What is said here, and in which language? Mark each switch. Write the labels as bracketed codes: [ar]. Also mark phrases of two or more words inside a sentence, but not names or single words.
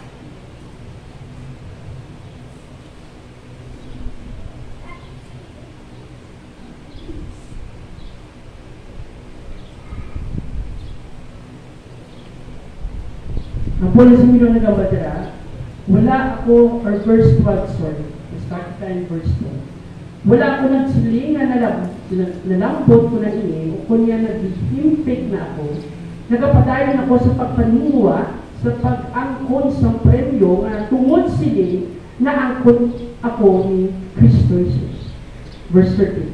[hil] Ang pula sa mga nagabadara, wala ako, [en] or verse 12, sorry, [hil] start tayo verse 12. Wala ako nagsiling na nalambot ko na ini, o kunya nag-himpig na ako, nagapadayon ako sa pagpaningwa, sa pag-angkon sa premyo, na tungod sili, na angkon ako ni Kristo Jesus. [en] Verse 13.